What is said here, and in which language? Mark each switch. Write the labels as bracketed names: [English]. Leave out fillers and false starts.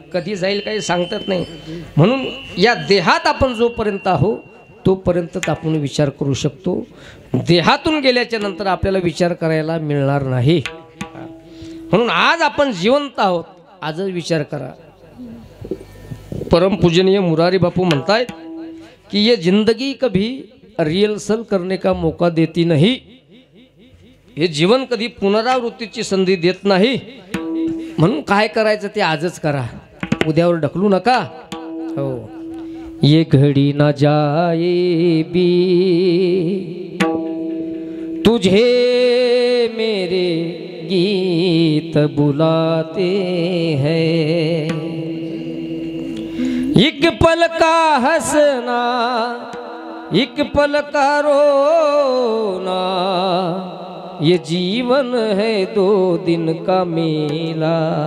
[Marathi] कधी जाईल काही सांगतात नाही. म्हणून या देहात आपण जोपर्यंत आहो तोपर्यंतच आपण विचार करू शकतो. देहातून गेल्याच्या नंतर आपल्याला विचार करायला मिळणार नाही. म्हणून आज आपण जिवंत आहोत, आजच विचार करा. परमपूजनीय मुरारी बापू म्हणतायत [Hindi] कि ये जिंदगी कभी रिहर्सल करने का मौका देती नहीं. [Marathi] हे जीवन कधी पुनरावृत्तीची संधी देत नाही. म्हणून काय करायचं ते आजच करा, उद्यावर ढकलू नका. [Hindi] हो, ये घडी ना जाए भी तुझे मेरे गीत बुलाते हैं. एक पल का हंसना एक पल का रोना, ये जीवन है 2 दिन का मेला.